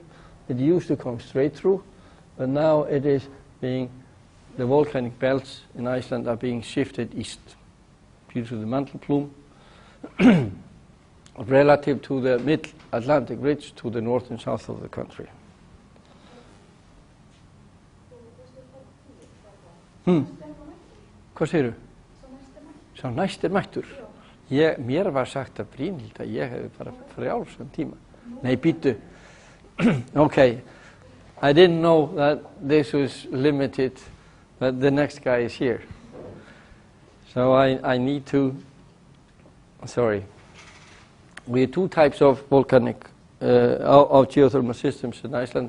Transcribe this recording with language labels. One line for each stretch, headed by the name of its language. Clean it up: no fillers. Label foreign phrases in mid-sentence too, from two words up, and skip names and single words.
English: It used to come straight through, but now it is being, the volcanic belts in Iceland are being shifted east due to the mantle plume relative to the mid-Atlantic ridge to the north and south of the country.
Icelandic: Hvað segirðu? Sá næst mættur? Mér var sagt að Brynhild að ég hefði bara frjálsan tíma. Nei, býttu.
English: Okay, I didn't know that this was limited, but the next guy is here. So I need to, sorry. We have two types of volcanic, of geothermal systems in Iceland.